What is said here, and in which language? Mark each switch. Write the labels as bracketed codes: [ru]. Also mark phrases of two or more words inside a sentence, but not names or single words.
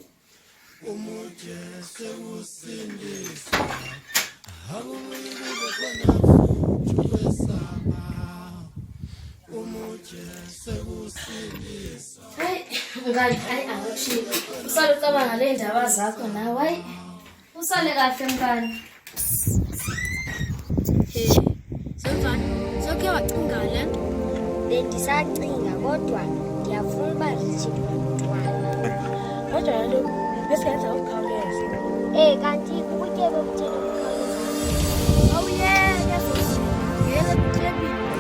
[zu] Hayi, mngani, hayi awushilo. Usale ucabanga le ndaba zakho nawe. Hayi. Usale kahle mngani. [xh] Sokhe wacinga le nto? Bendisacinga kodwa ndiyafuna uba lijike umntwana. Kodwa kaloku besenza ukukhawuleza. Kanti ubutye bobuthele ukukhawuleza. [zu] Awuyeke ngeke kuthembile.